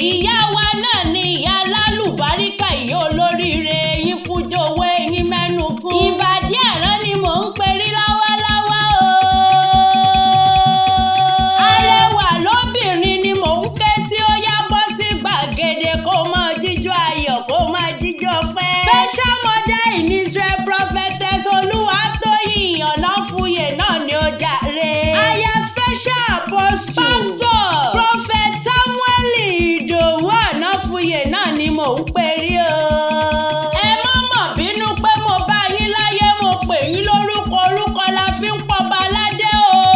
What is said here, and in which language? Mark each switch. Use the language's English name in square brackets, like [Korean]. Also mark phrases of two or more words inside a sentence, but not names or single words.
[Yoruba] Ìyá wa náà ni ìyá alálùbáríkà, ìyá olóríire, yín fújowó, yín mẹ́nu kún. Ìbàdí àrán ni mò ń perí lọ́wọ́lọ́wọ́ o. Arẹwà lóbìnrin ni mò ń ké tí ó yá bọ́ sí gbàgede kó máa jíjó ayọ̀, kó máa jíjó pẹ́. [English] Special mother in Israel, [Yoruba] prophetess Olúwatóyìn Ọ̀nàfúyè náà ni ó jàre. [English] Aya special apostle. Pastor. [Yoruba] Prophet Samuel Ìdòwú Ọ̀nàfúyè náà ni mò ń perí o. Ẹ má mọ̀ bínú pé mo bá yín láyé, mo pè yín lórúkọ, orúkọ la fi ń pọba aládé o.